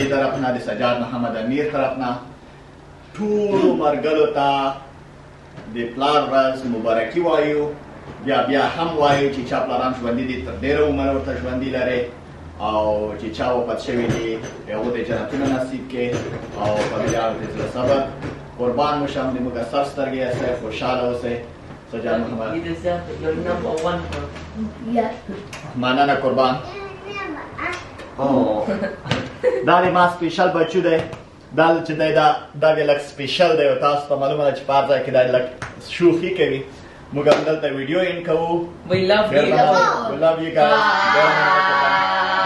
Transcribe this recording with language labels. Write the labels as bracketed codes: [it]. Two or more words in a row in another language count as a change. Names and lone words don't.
[ps] طرف نه د سجاد محمد امیر طرف نه ټولو ملګرو ته د پلار ورځ مبارکي وایو بیا هم وایو چې چا پلاران ژوندي دي تر ډېره عمر ورته ژوندي لرئ او چې چا وفات شوي دي هغو ته جنتونه نصیب کړي او فامیلیانو ته زړه صبر قربان مو شم د مقصر سترګې اوسئ خوشحاله اوسئ سجاد محمد [en] You deserve it. You're number one. Yes. [ps] مننه قربان دا د ما سپیشل بچو دی دا چې دی دا د لک سپیشل دی او تاسو ته معلومه ده چې په هر ځای کې دا لک شوخي کوي موږ هم دلته ویډیو ان کوو [en] We love [ps] ډېر [en] you. [ps] مننه. [en] We love you guys. [ps] ډېر مننه قربان.